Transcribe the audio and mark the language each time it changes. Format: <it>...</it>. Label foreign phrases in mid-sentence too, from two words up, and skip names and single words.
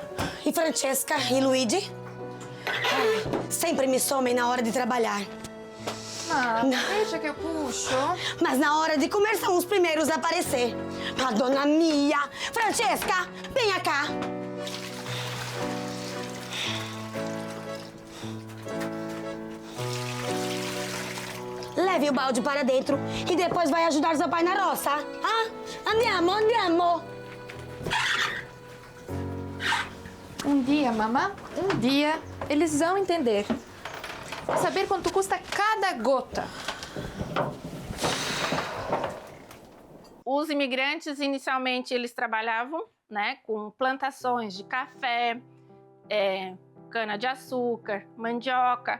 <pt>E Francesca e Luigi? Sempre me somem na hora de trabalhar. Deixa que eu puxo. Mas na hora de comer são os primeiros a aparecer.</pt> <it>Madonna mia! Francesca,</it> <pt>venha cá! Leve o balde para dentro e depois vai ajudar seu pai na roça.</pt> <it>Ah? Andiamo, andiamo!</it> <pt>Um dia, mamã, um dia, eles vão entender. saber quanto custa cada gota. Os imigrantes, inicialmente, eles trabalhavam, né, com plantações de café, cana-de-açúcar, mandioca.</pt>